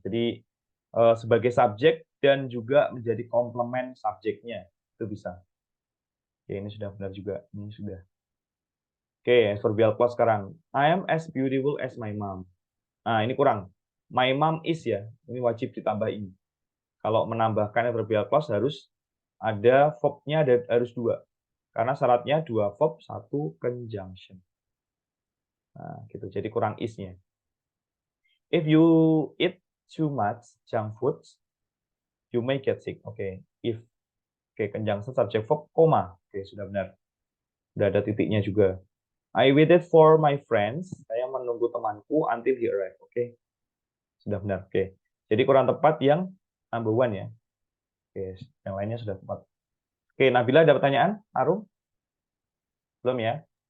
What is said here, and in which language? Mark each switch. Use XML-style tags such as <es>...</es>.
<id>Jadi sebagai subjek dan juga menjadi komplement subjeknya. Itu bisa. Oke, ini sudah benar juga. Ini sudah. Oke, adverbial clause sekarang.</id> <en>I am as beautiful as my mom.</en> <id>Nah, ini kurang. My mom is ya. Ini wajib ditambahin. Kalau menambahkan adverbial clause harus ada verb-nya harus dua. Karena syaratnya dua verb, satu conjunction. Nah, gitu. Jadi kurang is-nya.</id> <en>If you eat too much junk food, you may get sick.</en> <id>Oke, if. Oke, conjunction subject verb, koma. Oke, sudah benar. Sudah ada titiknya juga.</id> <en>I waited for my friends.</en> <id>Saya menunggu temanku</id> <en>until he arrived.</en> <id>Oke, sudah benar. Oke, jadi kurang tepat yang number one ya. Oke, yang lainnya sudah tepat. Oke, Nabila ada pertanyaan? Arum? Belum ya?</id>